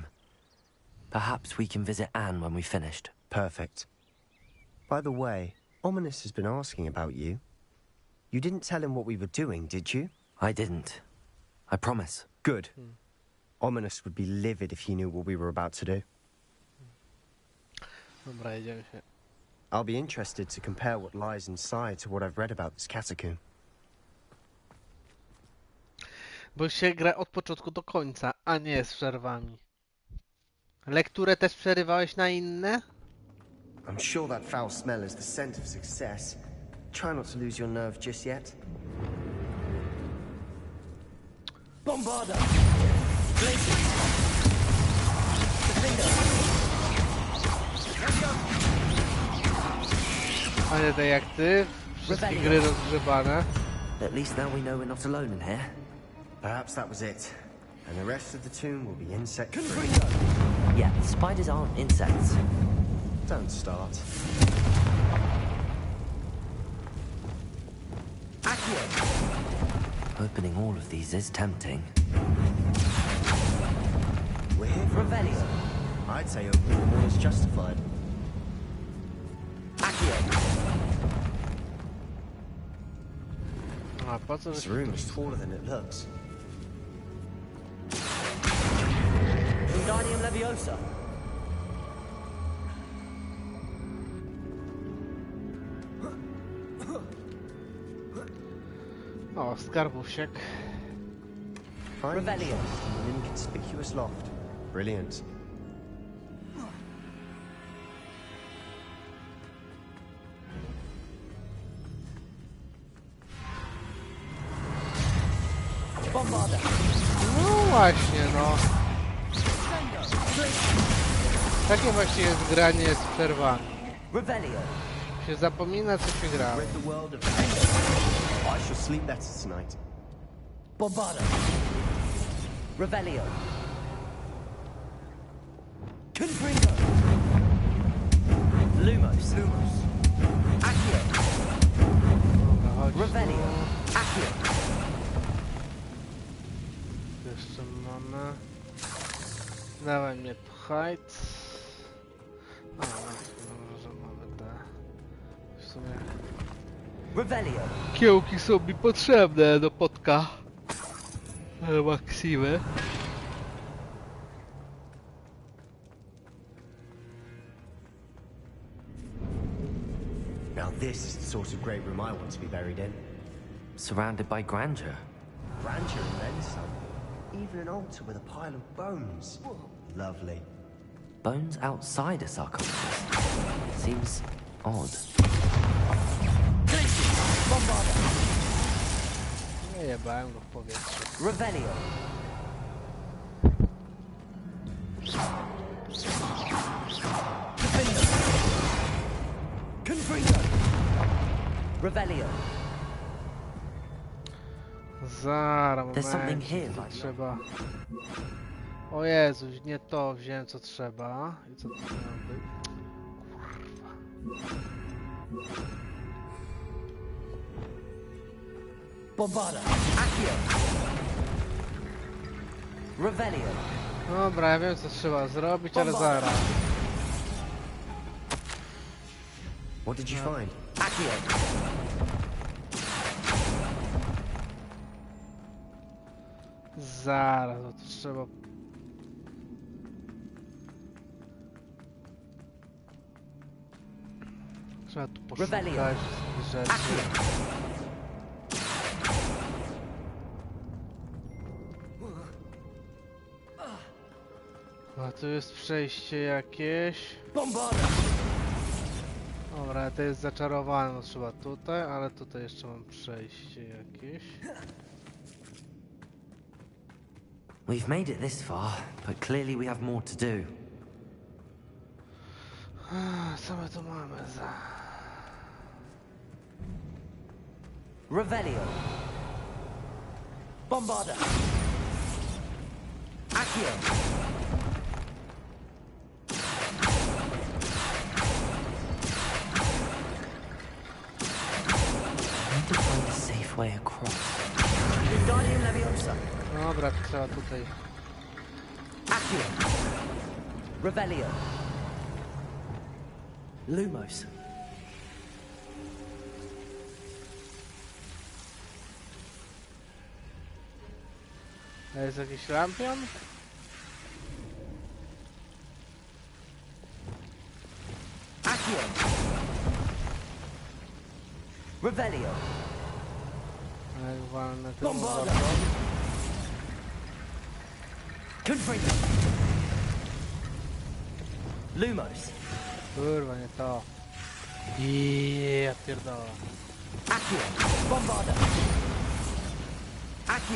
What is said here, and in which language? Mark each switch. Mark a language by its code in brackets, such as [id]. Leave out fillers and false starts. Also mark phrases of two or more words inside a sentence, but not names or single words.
[en] Perhaps we can visit Anne when we've finished. Perfect. By the way, Ominous has been asking about you. You didn't tell him what we were doing, did you? I didn't. I promise. Good. Ominous would be livid if he knew what we were about to do. [pl] Dobra, jedziemy się. [en] I'll be interested to compare what lies inside to what I've read about this catacomb. [pl] Bo się gra od początku do końca, a nie z przerwami. Lekturę też przerywałeś na inne? [en] I'm sure that foul smell is the scent of success. Try not to lose your nerve just yet. Bombarda! [pl] A nie tak jak ty? Wszystkie gry rozgrzebane. [en] At least now we know we're not alone in here. Perhaps that was it. And the rest of the tomb will be insect-free. Yeah, spiders aren't insects. Don't start. Opening all of these is tempting. We're here for Revelio. I'd say opening them all is justified. [pl] A po co [en] This [pl] żeśmy [en] room [pl] tu [en] is taller than it looks. Wingardium Leviosa. [pl] O, skarbusiek. [en] Fine. Revelio. An inconspicuous loft. Brilliant. Bombarda. [pl] No właśnie, no. Takie właśnie jest granie z przerwami. [en] Revelio. [pl] Się zapomina, co się gra. [en] Read the world of I shall sleep better tonight. Bombarda. Revelio. Confringo. Lumos. Accio. [pl] Dobra, chodź. [en] Revelio. Accio. [pl] Jeszcze mamy. Dawaj mnie tu hajt. A, no, że mamy te. W sumie [en] Revelio. [pl] kiełki są mi potrzebne do potka. Maksimy. [en] Now this is the sort of great room I want to be buried in. Surrounded by grandeur. Grandeur and then some. Even an altar with a pile of bones. Lovely. bones outside a sarcophagus. Seems odd. [pl] Nie jebałem go w powietrze. [en] Revelio. Revelio. [pl] Zara, [en] There's something [pl] moment, [en] here, to like- [pl] trzeba... O Jezus, nie to wziąłem co trzeba. I co to miało być? [en] Bombarda. Accio. Revelio. [pl] Dobra, ja wiem co trzeba zrobić, ale zaraz. [en] What did you find? Accio. [pl] Zaraz, to trzeba... Trzeba tu poszukać [en] Revelio. [pl] rzeczy. [en] Accio. [pl] A tu jest przejście jakieś. [en] Bombarda. [pl] Dobra, to jest zaczarowane, no trzeba tutaj, ale tutaj jeszcze mam przejście jakieś. [en] We've made it this far, but clearly we have more to do. [pl] Co my tu mamy za... [en] Revelio. Bombarda. Accio. I need to find a safe way across. Wingardium Leviosa. [pl] Dobra, trzeba tutaj... [en] Accio. Revelio. Lumos. [pl] A jest jakiś lampion? [en] Accio. Revelio. [pl] A jak walnę tym [en] Bombarda. [pl] łapą. [en] Confringo. Lumos. [pl] Kurwa, nie to. Ja pierdolę. [en] Accio. Bombarda. Accio.